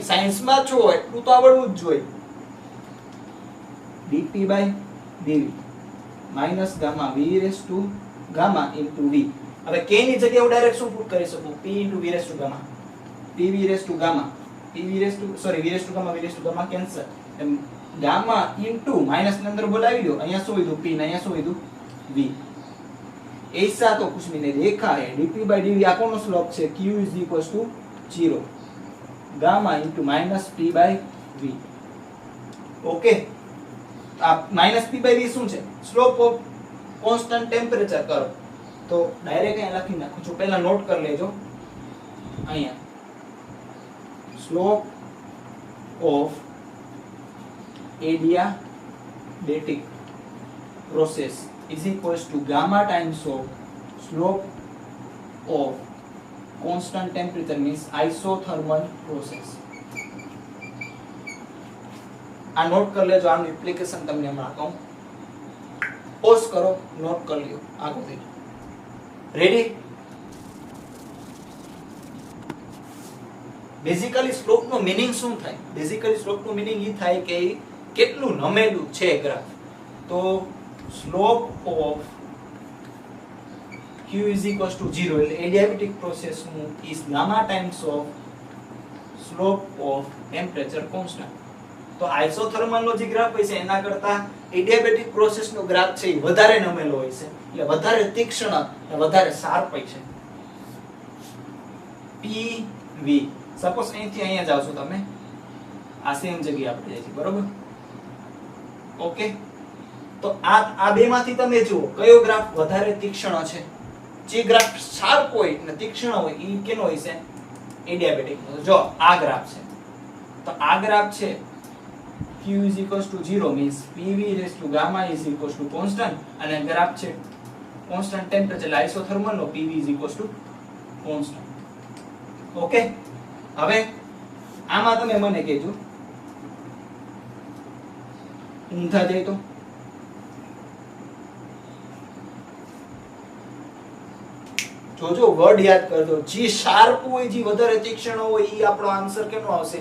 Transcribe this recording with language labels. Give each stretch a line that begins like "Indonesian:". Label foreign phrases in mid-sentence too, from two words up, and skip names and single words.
Gujarati: સાયન્સ માં છો એટલું તો આવડવું જ જોઈએ.
English: dp by dv minus gamma v raise to gamma into v.
Gujarati: હવે k ની જગ્યાએ હું ડાયરેક્ટ શું પુટ કરી શકું?
English: p into v raise to gamma, pv raise to gamma, pv raise to sorry v raise to gamma, v raise to gamma cancel, gamma into minus
Gujarati: ની અંદર બોલાવી દો, અહીંયા શું લીધું p ને અહીંયા શું લીધું v.
Hindi: ऐसा तो कुछ भी नहीं देखा है.
English: dp by dv
Gujarati: આ કોનો સ્લોપ છે?
English: q is equals to 0 ગામા into minus p by v.
Gujarati: ઓકે, આ
English: minus p by v
Gujarati: શું છે?
English: slope of constant temperature
Gujarati: કરો તો ડાયરેક્ટ અહીંયા લખી નાખું છું, પહેલા નોટ કરી લેજો અહીંયા
English: slope of adiabatic process is equals to gamma times of slope of constant temperature means isothermal process.
Gujarati: આ નોટ કરી લેજો, આનું એપ્લિકેશન તમને હમણાં કહું. પોઝ કરો, નોટ કરી લ્યો, આગળ થઈ રેડી. બેઝિકલી સ્લોપ નો મીનિંગ શું થાય? બેઝિકલી સ્લોપ નું મીનિંગ એ થાય કે કેટલું નમેલું છે ગ્રાફ.
English: તો slope of q is equals to 0 એટલે adiabatic process નું is gamma times of slope of temperature constant.
Gujarati: તો આઇસોથર્મલ નો જે ગ્રાફ હોય છે એના કરતા
English: adiabatic process
Gujarati: નો ગ્રાફ છે એ વધારે નમેલો હોય છે, એટલે વધારે તીક્ષ્ણ અને વધારે શાર્પ હોય છે. pv સપોઝ અહીંથી અહીંયા જાવ છો તમે, આ સેમ જગ્યાએ આપણે જાય છે બરોબર. ઓકે, તો આ બે માંથી તમે જુઓ કયો ગ્રાફ વધારે તીક્ષ્ણ છે. જે ગ્રાફ શાર્પ હોય અને તીક્ષ્ણ હોય એ કેનો હોય છે? એડિયાબેટિક નો. જો આ ગ્રાફ છે
English: તો આ ગ્રાફ છે q is equals to 0 means pv raised to gamma is equals to constant,
Gujarati: અને ગ્રાફ છે
English: constant temperature
Gujarati: એટલે આઇસોથર્મલ નો
English: pv is equals to constant.
Gujarati: ઓકે, હવે આમાં તમે મને કહેજો ઊંધા જાય તો જોજો, વર્ડ યાદ કરજો. જે શાર્પ હોય, જે વધારે તીક્ષ્ણ હોય એ આપણો આન્સર કેનો આવશે?